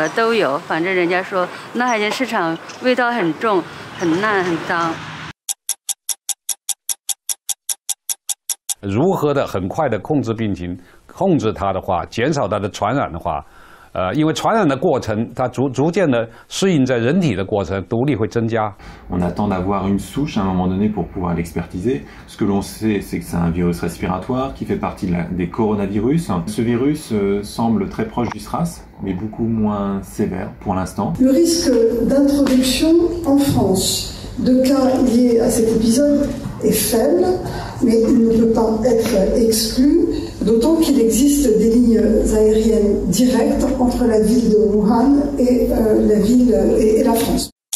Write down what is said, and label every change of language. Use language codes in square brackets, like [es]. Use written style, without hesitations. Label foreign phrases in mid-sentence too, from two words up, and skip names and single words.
[zh] 都有，反正人家说那海鲜市场味道很重、很烂、很脏。如何的很快的控制病情，控制它的话，减少它的传染的话，因为传染的过程，它逐渐的适应在人体的过程，毒力会增加。 [fr] On attend d'avoir une souche à un moment donné pour pouvoir l'expertiser. Ce que l'on sait, c'est que c'est un virus respiratoire qui fait partie des coronavirus. Ce virus semble très proche du SRAS, mais beaucoup moins sévère pour l'instant. Le risque d'introduction en France de cas liés à cet épisode est faible, mais il ne peut pas être exclu, d'autant qu'il existe des lignes aériennes directes entre la ville de Wuhan et la ville et la France.